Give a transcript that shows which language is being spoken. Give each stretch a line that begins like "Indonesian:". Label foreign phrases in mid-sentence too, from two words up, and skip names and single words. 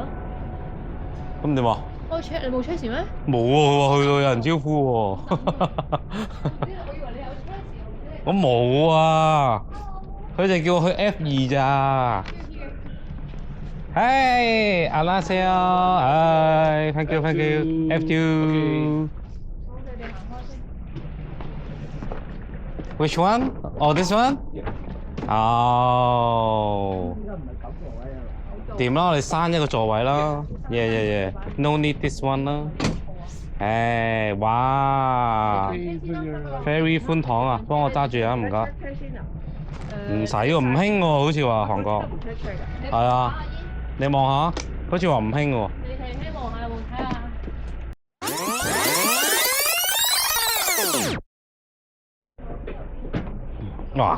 Cantonese: 咁點啊？我 check 你冇 check 時咩？冇喎，佢話去到有人招呼喎。我以為你有 check 時，我冇啊！佢哋叫我去 F2咋。Hey, 안녕하세요.
English: Hi, thank you. F2. Which one? Oh, this one?
Cantonese: Oh. 掂啦，我哋刪一個座位啦。Yeah.
English: No need this one
Cantonese: 啦。誒，哇 ，very 寬敞啊！幫我揸住啊，唔該。唔使喎，唔興喎，好似話韓國。係啊。你望下，好似話唔興喎。你睇希望下有冇睇下？哇！